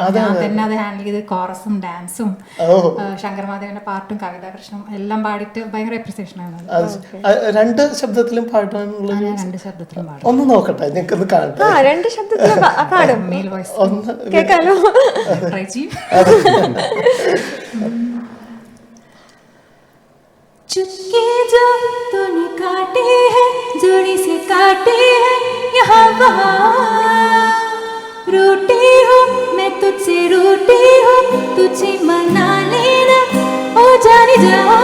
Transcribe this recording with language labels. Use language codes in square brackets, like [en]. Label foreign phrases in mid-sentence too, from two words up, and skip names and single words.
[ml] ഞാൻ തന്നെ അത് ഹാൻഡിൽ ചെയ്ത് കോറസും ഡാൻസും ശങ്കർമാധവന്റെ പാട്ടും കവിതാകൃഷ്ണനും എല്ലാം പാടിയിട്ട് ഭയങ്കര അപ്രിസിയേഷൻ ആയിരുന്നു. 2 ശബ്ദത്തിലും പാടാനുള്ള 2 ശബ്ദത്തിലും പാടും. ഒന്ന് നോക്കട്ടെ, ഞങ്ങൾക്കൊന്ന് കാണട്ടെ. 2 ശബ്ദത്തിലും പാടും. [en] male voice [ml] കേൾക്കാലോ. ട്രൈ ചെയ്യും. [hi] चुपके जो तूने काटे हैं, जोड़ी से काटे हैं, यहाँ वहाँ रूठी हूँ मैं तुझसे, रूठी हूँ तुझे मना लेना, ओ जाने जा।